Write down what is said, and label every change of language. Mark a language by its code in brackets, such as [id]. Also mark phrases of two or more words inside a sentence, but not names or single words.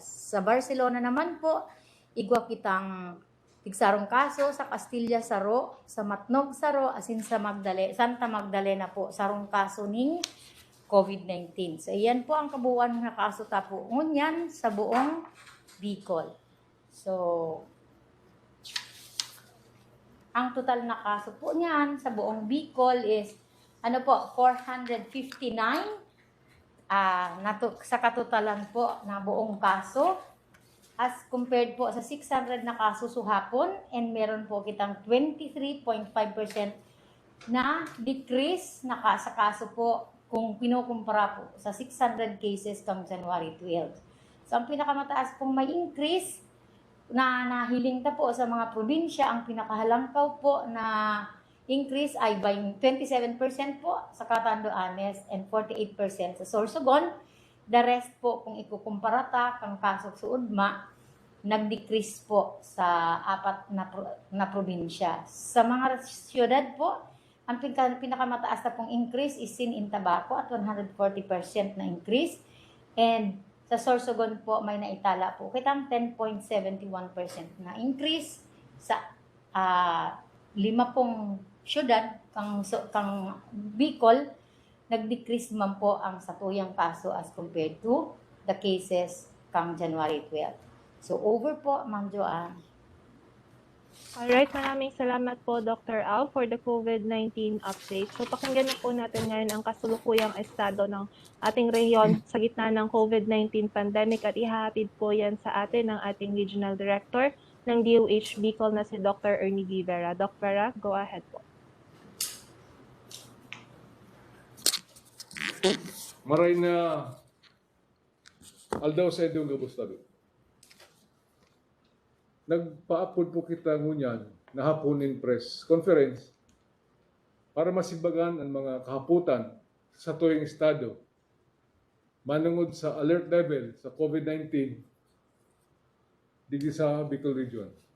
[bik] Sa Barcelona naman po, igwa kitang 10 kaso sa Castilla, Saro, sa Matnog, Saro, asin sa Santa Magdalena po, 10 kaso ning COVID-19. So, iyan po ang kabuuan na kaso tapo ngunyan sa buong Bicol. So, ang total na kaso po niyan sa buong Bicol is, 459. Sa katotalan po na buong kaso, [en] as compared [bik] po sa 600 na kaso suhapon, and meron po kitang 23.5% na decrease na sa kaso po kung pinukumpara po sa 600 cases kang January 12. So, ang pinakamataas pong may increase na nahiling ta po sa mga probinsya, ang pinakahalangkaw po na increase ay by 27% po sa Catanduanes and 48% sa Sorsogon. [en] The rest [bik] po, kung ikukumpara ta kang kaso sa Udma, nag-decrease po sa 4 na probinsya. Sa mga siyudad po, ang pinakamataas na pong increase [en] is in Tabaco [bik] at 140% na increase. And sa Sorsogon po, may naitala po kitang 10.71% na increase. Sa 5 pong syudad, kang Bicol, nag-decrease man po ang satuyang kaso [en] as compared to the cases [bik] kang January 12. So, over po, Ma'am Joanne. [tl] Alright, maraming salamat po Dr. [en] Al for the COVID-19 update. [tl] So pakinggan na po natin ngayon ang kasulukuyang estado ng ating rehiyon sa gitna ng COVID-19 pandemic at ihahatid po yan sa atin ng ating Regional Director ng DOH Bicol na si Dr. [en] Ernie Vera. Doc Vera, go ahead po. [bik] Maray na aldaw sa idong gabustabi. Nagpaapod po kita ngunyan na hapunin [en] press conference [bik] para masimbagan ang mga kahaputan sa tuwing estado manungod sa [en] alert level [bik] sa COVID-19 dito sa Bicol Region.